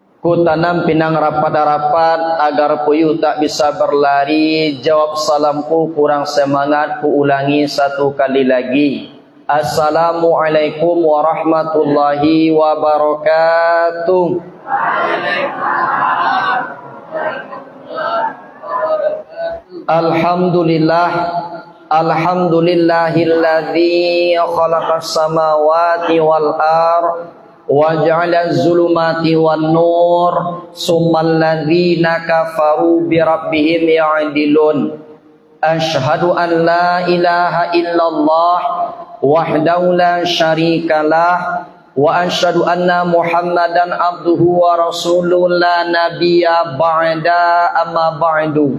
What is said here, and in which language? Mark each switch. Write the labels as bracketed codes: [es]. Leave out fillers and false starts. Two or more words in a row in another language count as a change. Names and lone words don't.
[id] ku tanam pinang rapat-rapat agar puyuh tak bisa berlari. Jawab salamku kurang semangat, ku ulangi satu kali lagi. [ar] السلام عليكم ورحمة الله وبركاته. الحمد لله، الحمد لله الذي خلق السماوات والأرض وجعل الظلمات والنور ثم الذين كفروا بربهم يعدلون. أشهد أن لا إله إلا الله وحده لا شريك له وأشهد أن محمدا عبده ورسوله لا نبي بعد أما بعد.